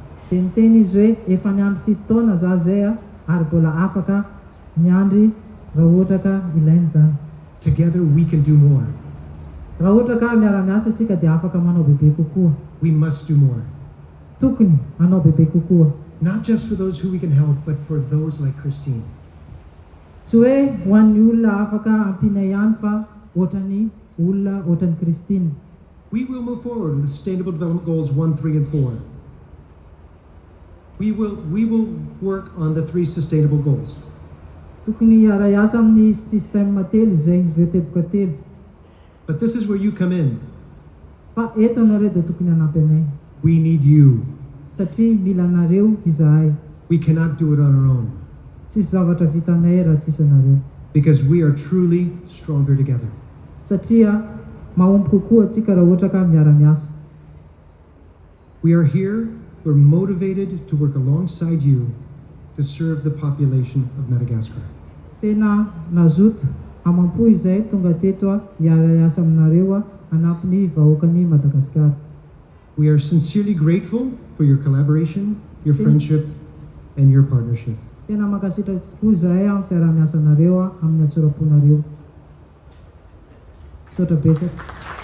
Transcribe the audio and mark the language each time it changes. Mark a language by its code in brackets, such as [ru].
[mg] Dia niteny izy hoe efa niandry 7 taona za zay ary mbola afaka miandry raha ohatra ka ilainy zany. [en] Together we can do more. [mg] Raha ohatra ka miara-miasa antsika dia afaka manao bebe kokoa. [en] We must do more. [mg] Tokony hanao bebe kokoa. [en] Not just for those who we can help, but for those like Christine. [mg] Tsy hoe ho an'ny olona afaka ampiana ihany fa ohatran'ny olona ohatran'ny Christine. [en] We will move forward with the Sustainable Development Goals 1, 3, and 4. We will work on the 3 sustainable goals. [mg] Tokony hiara-iasa amin'ny sistema telo izay ireo teboka telo. [en] But this is where you come in. [mg] Fa eto anareo dia tokony hanampy anay. [en] We need you. [mg] Satria mila anareo izahay. [en] We cannot do it on our own. [mg] Tsisy zavatra vitanay raha tsisy anareo. [en] Because we are truly stronger together. [mg] Satria mahomby kokoa antsika raha ohatra ka miara-miasa. [en] We are here, we're motivated to work alongside you to serve the population of Madagascar. [mg] Tena nazoto amam-po izay tonga teto hiara-iasa aminareo hanampy ny vahoakan'ny Madagasikara. [en] We are sincerely grateful for your collaboration, your friendship, and your partnership. [mg] Tena mankasitraka tokoa izahay amin'ny fiara-miasanareo amin'ny atsoram-ponareo. Misaotra betsaka.